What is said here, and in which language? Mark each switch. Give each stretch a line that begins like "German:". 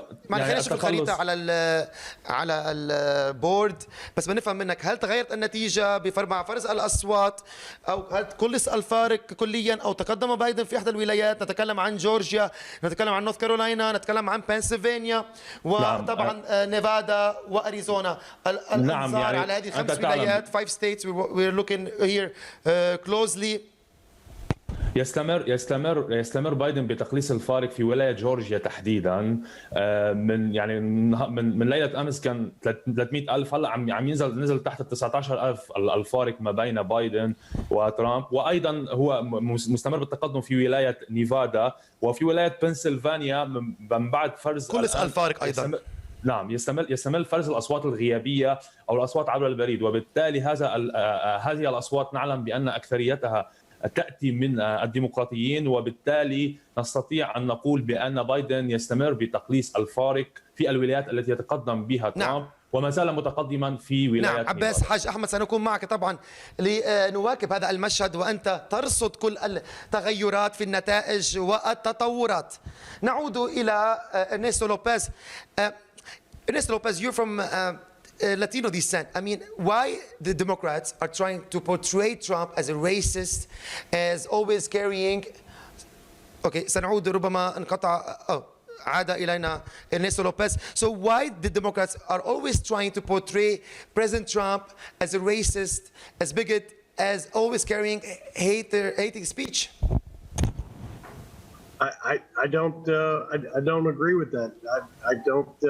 Arabic: خلينا نشوف الخريطه على البورد، بس بنفهم منك هل تغيرت النتيجه مع فرز الاصوات، او هل كلس الفارق كليا، او تقدم بايدن في احدى الولايات؟ نتكلم عن جورجيا، نتكلم عن نورث كارولاينا، نتكلم عن بنسلفانيا، وطبعا نيفادا واريزونا. الانظار على هذه 5 ولايات
English: 5 states we're looking here closely.
Arabic: يستمر بايدن بتقليص الفارق في ولاية جورجيا تحديدا. من ليلة امس كان 300,000، هلا عم نزل تحت 19,000 الفارق ما بين بايدن وترامب. وايضا هو مستمر بالتقدم في ولاية نيفادا وفي ولاية بنسلفانيا من بعد فرز كل الفارق ايضا. نعم، يستمر فرز الاصوات الغيابيه او الاصوات عبر البريد، وبالتالي هذه الاصوات نعلم بان اكثريتها تاتي من الديمقراطيين، وبالتالي نستطيع ان نقول بان بايدن يستمر بتقليص الفارق في الولايات التي يتقدم بها ترامب. وما زال متقدما في ولايات. نعم عباس. حاج أحمد، سنكون معك طبعا لنواكب هذا المشهد وأنت ترصد كل التغيرات في النتائج والتطورات. نعود إلى إرنيستو لوبيز.
English: Ernesto Lopez, you're from Latino descent. I mean, why the Democrats are trying to portray Trump as a racist, as always carrying... Okay,
Arabic: سنعود ربما انقطع. عاد إلينا Ernesto Lopez.
English: So why the Democrats are always trying to portray President Trump as a racist, as bigot, as always carrying hating speech? I don't agree with that. I don't.